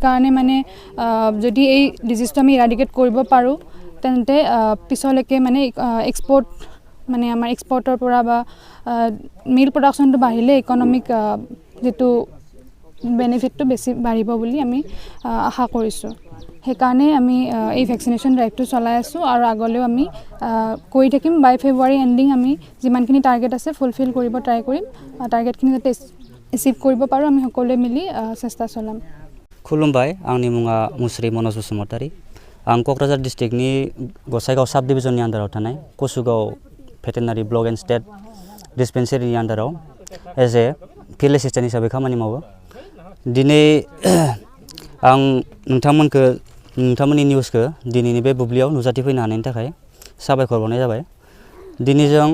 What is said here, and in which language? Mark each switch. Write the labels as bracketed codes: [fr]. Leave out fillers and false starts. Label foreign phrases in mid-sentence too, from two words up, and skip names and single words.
[as] কাৰণে মানে যদি এই ডিজিজটো আমি ইৰাডিকেট কৰিব পাৰো তেন্তে পিছলৈকে মানে এক্সপোৰ্ট মানে আমাৰ এক্সপোৰ্টৰ পৰা বা [en] milk production [as] বাঢ়িলে ইকোনমিক যেটো বেনিফিটটো বেছি বাঢ়িব বুলি আমি আশা কৰিছো হেকাৰণে আমি এই [en] vaccination drive [as] চলাই আছো আৰু আগলৈও আমি কৰি থাকিম [en] by February ending [as] আমি যিমানখিনি টাৰ্গেট আছে ফুলফিল কৰিব ট্ৰাই কৰিম টাৰ্গেটখিনি যাতে এচিভ কৰিব পাৰো আমি সকলোৱে মিলি চেষ্টা চলাম [brx] खुलुमबाय आंनि मुङा मुस्रि मनज बसुमतारी आं कक्राझार डिस्ट्रिक्टनि गसाइगाव [en] sub division [brx] आन्डाराव थानाय कसुगाव भेटेनारि [en] block and state dispensary [brx] आन्डाराव [en] as a field assistant [brx] हिसाबै खामानि मावो दिनै आं नोंथांमोननि निउसखौ दिनैनि बे बुब्लियाव नुजाथि फैनो हानायनि थाखाय साबायखर बावनाय जाबाय दिनै जों